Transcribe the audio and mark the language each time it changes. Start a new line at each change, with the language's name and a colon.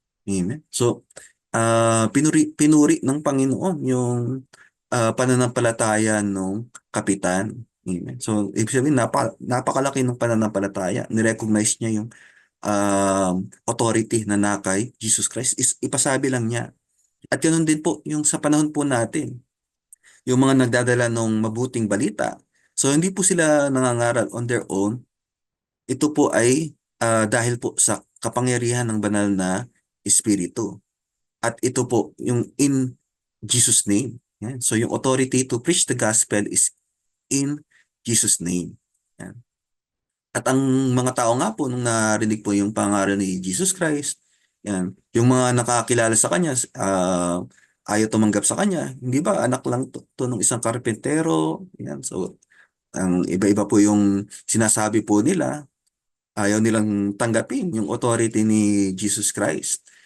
Filipino: Amen. So, pinuri ng Panginoon yung pananampalataya ng kapitan. Amen. So, ibig sabihin, napakalaki ng pananampalataya. Nirecognize niya yung authority na nakay Jesus Christ. Ipasabi lang niya. At ganoon din po yung sa panahon po natin, yung mga nagdadala ng mabuting balita. So hindi po sila nangangaral
English: on their own.
Filipino: Ito po ay dahil po sa kapangyarihan ng banal na Espiritu. At ito po yung in Jesus' name. Yan. So yung
English: authority to preach the gospel is in Jesus' name.
Filipino: Yan. At ang mga tao nga po, nung narinig po yung pangaral ni Jesus Christ, yan, yung mga nakakilala sa kanya, ayaw tumanggap sa kanya. Hindi ba, anak lang to ng isang karpentero. Yan. So, ang iba-iba po yung sinasabi po nila, ayaw nilang tanggapin yung authority ni Jesus Christ.